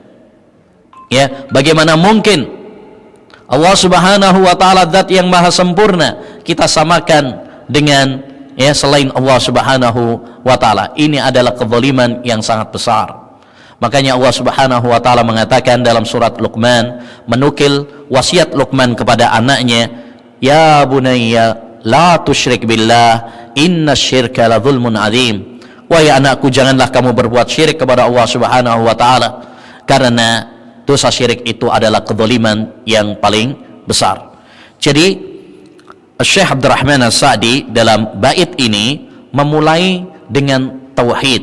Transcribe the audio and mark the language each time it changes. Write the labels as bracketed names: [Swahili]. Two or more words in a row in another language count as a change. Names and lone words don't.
[Indonesian] Ya, bagaimana mungkin Allah [Arabic] سبحانه وتعالى [Indonesian] zat yang maha sempurna kita samakan dengan, ya, selain Allah [Arabic] سبحانه وتعالى? [Indonesian] Ini adalah kezaliman yang sangat besar. Makanya Allah [Arabic] سبحانه وتعالى [Indonesian] mengatakan dalam surat Luqman, menukil wasiat Luqman kepada anaknya, [Arabic] يا بني لا تشرك بالله إن الشرك لظلم عظيم. [Indonesian] Wahai anakku, janganlah kamu berbuat syirik kepada Allah [Arabic] سبحانه وتعالى, [Indonesian] karena dosa syirik itu adalah kezaliman yang paling besar. Jadi Syekh Abdurrahman As-Sa'di dalam bait ini memulai dengan tauhid.